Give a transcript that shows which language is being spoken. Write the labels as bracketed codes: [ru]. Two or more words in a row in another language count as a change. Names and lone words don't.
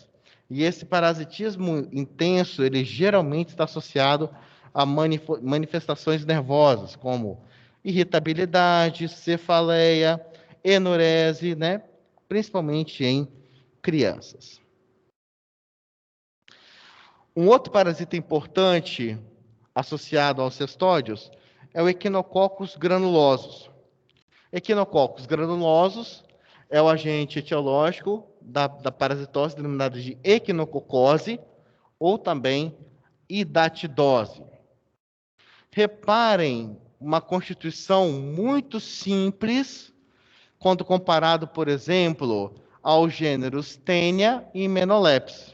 [pt] E esse parasitismo intenso, ele geralmente está associado a manifestações nervosas, como irritabilidade, cefaleia, enurese, né? Principalmente em crianças. Um outro parasita importante associado aos cestódios é o Echinococcus granulosus. Echinococcus granulosus é o agente etiológico da parasitose denominada de equinococose ou também hidatidose. Reparem uma constituição muito simples quando comparado, por exemplo, aos gêneros Taenia e Menolepis.